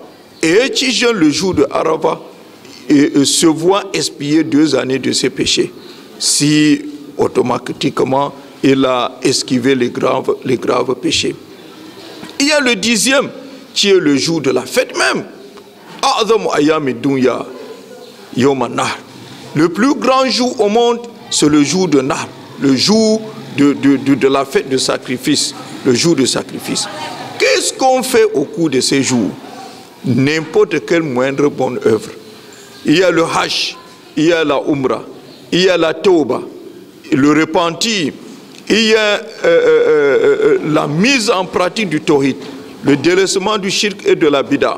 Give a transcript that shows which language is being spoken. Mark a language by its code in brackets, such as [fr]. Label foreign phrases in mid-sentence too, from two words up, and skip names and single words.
[fr] Et qui jeûne le jour de Arafat et se voit expier 2 années de ses péchés, si automatiquement il a esquivé les graves péchés. Il y a le 10e qui est le jour de la fête même. [ar] أعظم أيام الدنيا يوم النحر. [fr] Le plus grand jour au monde, c'est le jour de Nahr, le jour de la fête de sacrifice, le jour de sacrifice. Qu'est-ce qu'on fait au cours de ces jours? N'importe quelle moindre bonne œuvre. Il y a le Hajj, il y a la Umrah, il y a la Tauba, le repentir, il y a la mise en pratique du Tawhid, le délaissement du shirk et de la bida.